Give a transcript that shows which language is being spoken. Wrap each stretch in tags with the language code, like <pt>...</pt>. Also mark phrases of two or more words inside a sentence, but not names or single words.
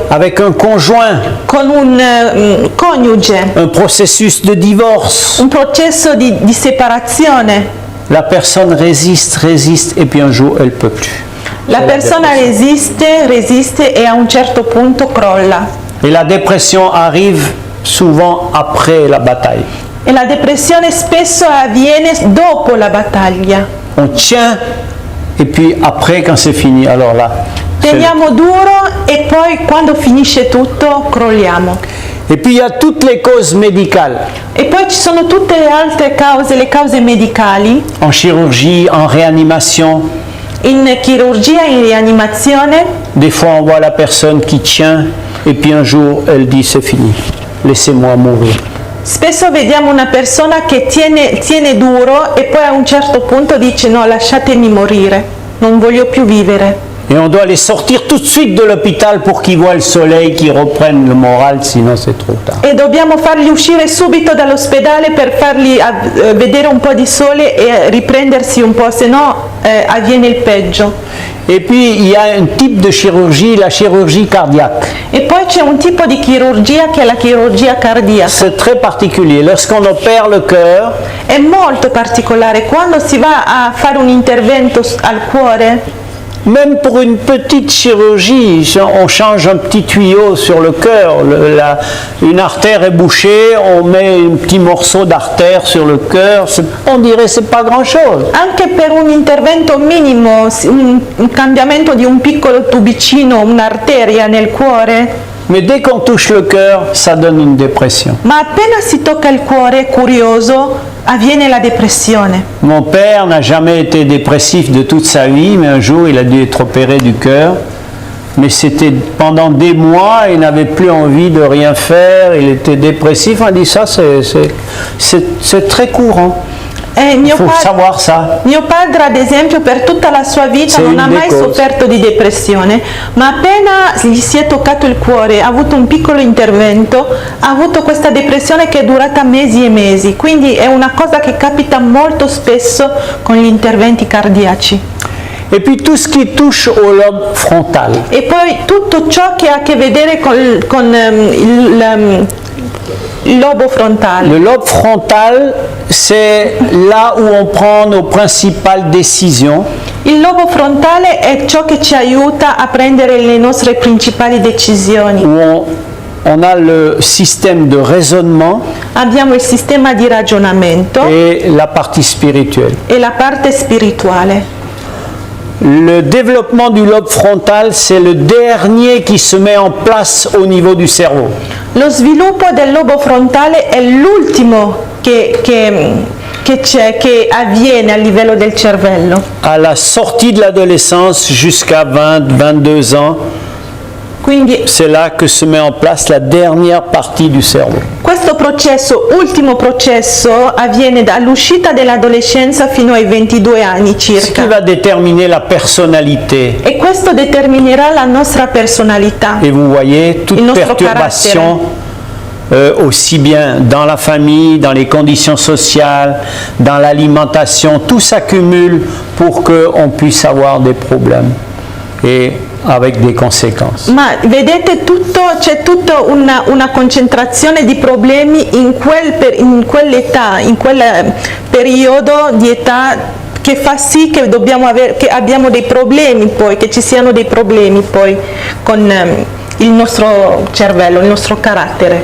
<fr>avec un conjoint,</fr> <it>con un coniuge,</it> <fr>un processus de divorce,</fr> <it>un processo di separazione,</it> <fr>la personne résiste et puis un jour elle peut plus.</fr> <it>la persona resiste e a un certo punto crolla.</it> <fr>Et la dépression arrive souvent après la bataille.</fr> <it>E la depressione spesso avviene dopo la battaglia.</it> <fr>On tient et puis après quand c'est fini, alors là.</fr> <it>Teniamo duro e poi quando finisce tutto crolliamo.</it> <fr>Et puis il y a toutes les causes médicales,</fr> <it>E poi ci sono tutte le altre cause, le cause medicali,</it> <fr>en chirurgie, en réanimation.</fr> <it>in chirurgia, in rianimazione.</it> <fr>Des fois on voit la personne qui tient et puis un jour elle dit c'est fini, laissez-moi mourir.</fr> <it>Spesso vediamo una persona che tiene duro e poi a un certo punto dice no, lasciatemi morire, non voglio più vivere.</it> <fr>Et on doit les sortir tout de suite de l'hôpital pour qu'ils voient le soleil, qu'ils reprennent le moral, sinon c'est trop tard.</fr> <it>E dobbiamo farli uscire subito dall'ospedale per farli vedere un po' di sole e riprendersi un po', se no avviene il peggio.</it> <fr>Et puis il y a un type de chirurgie, la chirurgie cardiaque.</fr> <it>E poi c'è un tipo di chirurgia che è la chirurgia cardiaca.</it> <fr>C'est très particulier. Lorsqu'on opère le cœur,</fr> <it>È molto particolare, quando si va a fare un intervento al cuore,</it> <fr>même pour une petite chirurgie, on change un petit tuyau sur le cœur, une artère est bouchée, on met un petit morceau d'artère sur le cœur, on dirait que c'est pas grand-chose.</fr> <it>anche per un intervento minimo, un cambiamento di un piccolo tubicino, un'arteria nel cuore,</it> <fr>Mais dès qu'on touche le cœur, ça donne une dépression.</fr> <it>ma appena si tocca il cuore, curioso, avviene la depressione.</it> <fr>Mon père n'a jamais été dépressif de toute sa vie, mais un jour il a dû être opéré du cœur. Mais c'était pendant des mois, il n'avait plus envie de rien faire, il était dépressif. On dit ça, c'est très courant. Il faut savoir ça.</fr> <it>Mio padre, ad esempio, per tutta la sua vita Sei non ha in mai decorso. sofferto di depressione, ma appena gli si è toccato il cuore, ha avuto un piccolo intervento, ha avuto questa depressione che è durata mesi e mesi, quindi è una cosa che capita molto spesso con gli interventi cardiaci.</it> <fr>Et puis tout ce qui touche au lobe frontal.</fr> <it>E poi tutto ciò che ha a che vedere con il lobo frontale.</it> <fr>Le lobe frontal, c'est là où on prend nos principales décisions.</fr> <it>Il lobo frontale è ciò che ci aiuta a prendere le nostre principali decisioni.</it> <fr>Où On a le système de raisonnement</fr> <it>abbiamo il sistema di ragionamento</it> <fr>et la partie spirituelle.</fr> <it>e la parte spirituale.</it> <fr>Le développement du lobe frontal, c'est le dernier qui se met en place au niveau du cerveau.</fr> <it>Lo sviluppo del lobo frontale è l'ultimo che avviene a livello del cervello.</it> <fr>À la sortie de l'adolescence jusqu'à 20-22 ans,</fr> <it>Quindi</it> <fr>c'est là que se met en place la dernière partie du cerveau.</fr> <it>questo processo, ultimo processo, avviene dall'uscita dell'adolescenza fino ai 22 anni</it> <fr>Ce qui</fr> <it>circa.</it> <fr>va déterminer la personnalité.</fr> <it>E questo determinerà la nostra personalità.</it> <fr>Et vous voyez, toute</fr> <it>Il nostro</it> <fr>perturbation, aussi bien dans la famille, dans les conditions sociales, dans l'alimentation, tout s'accumule pour qu'on puisse avoir des problèmes et avec des conséquences.</fr> <it>Ma vedete tutto, c'è tutta una concentrazione di problemi in quell'età, in quel periodo di età che fa sì che che abbiamo dei problemi poi, che ci siano dei problemi poi con il nostro cervello, il nostro carattere.</it>